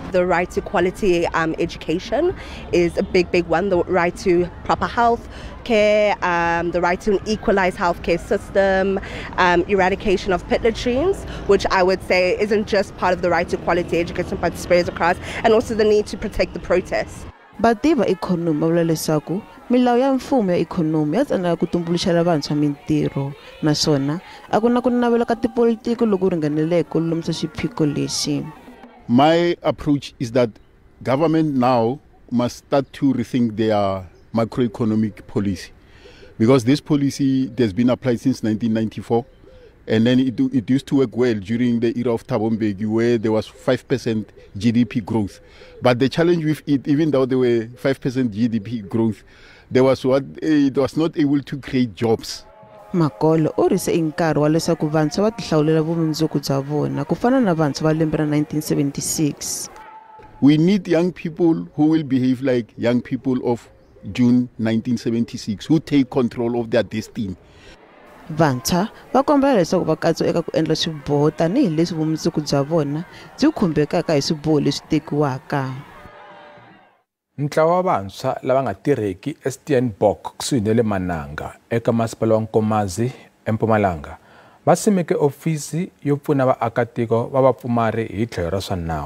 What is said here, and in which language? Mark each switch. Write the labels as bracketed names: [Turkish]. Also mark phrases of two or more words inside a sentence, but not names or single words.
[English] The right to quality education is a big one. The right to proper health care, the right to an equalized healthcare system, eradication of pit latrines, which I would say isn't just part of the right to quality education but spreads across, and also the need to protect the protests. [Tsonga] Vativa ikhonomi va vula leswaku milawu ya mfumo ya ikhonomi ya tsandzeka ku tumbuluxela vantshwa mintirho, naswona a ku na ku navela ka tipolitiki loku ringaneleke ku lulamisa xiphiqo lexi. [English] My approach is that government now must start to rethink their macroeconomic policy, because this policy has been applied since 1994, and then it used to work well during the era of Thabo Mbeki, where there was 5% GDP growth. But the challenge with it, even though there were 5% GDP growth, it was not able to create jobs. [Tsonga] Makolo u rise i nkarhi wa leswaku vantshwa va tihlawulela vumundzuku bya vona ku fana na vantshwa va lembe ra 1976. [English] We need young people who will behave like young people of June 1976, who take control of their destiny. [Tsonga] Vantshwa va kombela leswaku va katsiwa eka ku endla swiboho tanihi leswi vumundzuku bya vona byi khumbekaka hi swiboho leswi tekiwaka. Ntlawa wa vantshwa lava nga tirheki eSteenbok kusuhi na le Mananga eka masipala wa Nkomazi eMpumalanga va simeke ofisi yo pfuna vaakatiko va vapfumari hi tlhelo ra swa nawu.